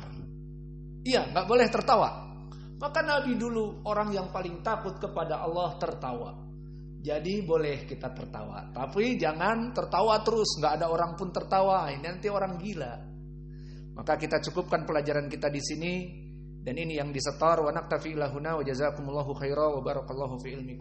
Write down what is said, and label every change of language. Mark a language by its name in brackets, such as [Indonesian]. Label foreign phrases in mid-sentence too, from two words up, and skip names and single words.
[Indonesian] Iya, nggak boleh tertawa. Maka Nabi dulu orang yang paling takut kepada Allah tertawa. Jadi boleh kita tertawa, tapi jangan tertawa terus. Nggak ada orang pun tertawa. Ini nanti orang gila. Maka kita cukupkan pelajaran kita di sini. Dan ini yang disetor. [Arabic] ونكتفي إلى هنا وجزاكم الله خيرا وبارك الله في علمكم.